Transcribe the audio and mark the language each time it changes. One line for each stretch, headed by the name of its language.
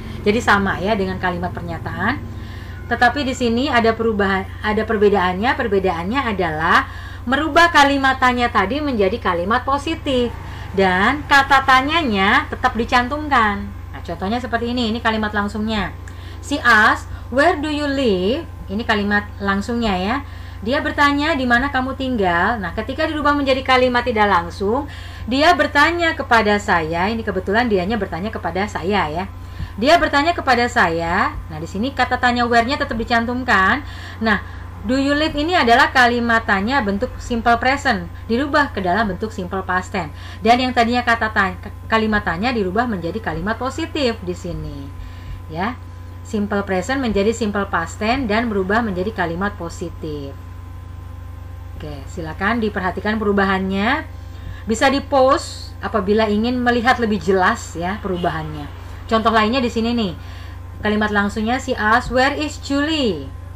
Indonesian: Jadi sama ya dengan kalimat pernyataan. Tetapi di sini ada perubahan, ada perbedaannya. Perbedaannya adalah merubah kalimat tanya tadi menjadi kalimat positif dan kata tanyanya tetap dicantumkan. Nah, contohnya seperti ini kalimat langsungnya.
English: She asked, "Where do you live?"
Indonesian: Ini kalimat langsungnya ya. Dia bertanya, "Di mana kamu tinggal?" Nah, ketika dirubah menjadi kalimat tidak langsung, dia bertanya kepada saya. Ini kebetulan dianya bertanya kepada saya ya. Dia bertanya kepada saya. Nah, di sini kata tanya where-nya tetap dicantumkan. Nah,
English: do you live
Indonesian: ini adalah kalimat tanya bentuk simple present dirubah ke dalam bentuk simple past tense. Dan yang tadinya kalimat tanya dirubah menjadi kalimat positif di sini. Ya. Simple present menjadi simple past tense dan berubah menjadi kalimat positif. Oke, silakan diperhatikan perubahannya. Bisa di-pause apabila ingin melihat lebih jelas ya perubahannya. Contoh lainnya di sini nih. Kalimat langsungnya
English: she asked, "Where is Julie?"